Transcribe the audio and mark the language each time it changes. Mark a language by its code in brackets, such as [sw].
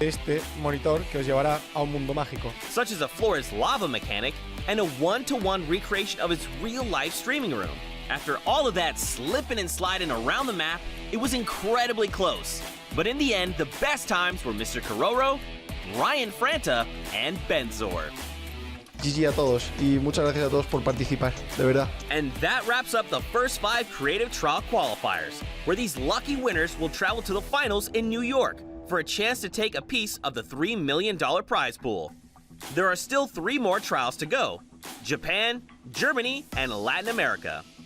[es] Este monitor que os llevará a un mundo mágico. [en] Such as a Flores lava mechanic and a 1-to-1 recreation of its real-life streaming room. After all of that slipping and sliding around the map, it was incredibly close. But in the end, the best times were Mr. Kororo, Ryan Franta, and Benzor. [es] GG a todos y muchas gracias a todos por participar, de verdad. [en] And that wraps up the first 5 Creative Trial qualifiers, where these lucky winners will travel to the finals in New York for a chance to take a piece of the $3 million prize pool. There are still 3 more trials to go: Japan, Germany, and Latin America.